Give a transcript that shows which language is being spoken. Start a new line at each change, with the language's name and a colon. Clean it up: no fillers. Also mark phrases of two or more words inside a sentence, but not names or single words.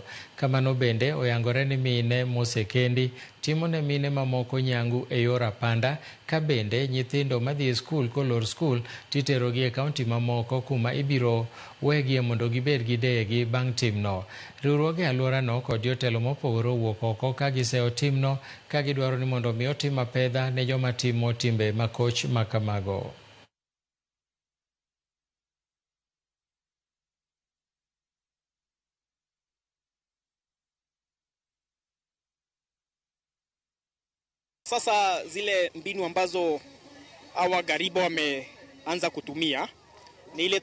Luo (Kenya and Tanzania): Kamano bende oyangore ni mine mosekendi timo ne mine mamoko nyangu e yor apanda, ka bende nyithindo madhi e skul kolor skul titerogi e kaunti mamoko kuma ibiro wegie mondo gibed gi deyegi bang' timno. Riwruoge alworano kod jotelo mopogore owuok oko ka giseo timno, ka gidwaro ni mondo mi otim apedha ne joma timo timbe makoch makamago.
Swahili: Sasa zile mbinu ambazo hawa garibu wameanza kutumia ni ile